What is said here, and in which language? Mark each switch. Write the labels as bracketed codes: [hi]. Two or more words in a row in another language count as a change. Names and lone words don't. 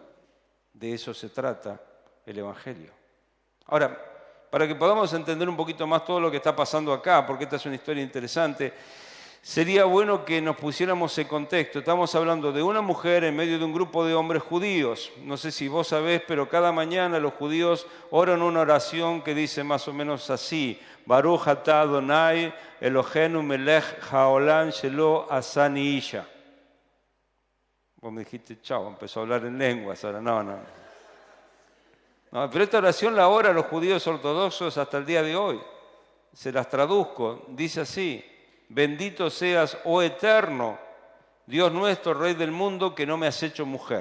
[es] De eso se trata el Evangelio. Ahora, para que podamos entender un poquito más todo lo que está pasando acá, porque esta es una historia interesante, sería bueno que nos pusiéramos en contexto. Estamos hablando de una mujer en medio de un grupo de hombres judíos. No sé si vos sabés, pero cada mañana los judíos oran una oración que dice más o menos así: [he] ברוך אתה אדוני אלוהינו מלך העולם שלא עשני אשה. [es] Vos me dijiste, chao, empezó a hablar en lenguas. Ahora no, pero esta oración la oran los judíos ortodoxos hasta el día de hoy. Se las traduzco, dice así: bendito seas, oh eterno, Dios nuestro, Rey del mundo, que no me has hecho mujer.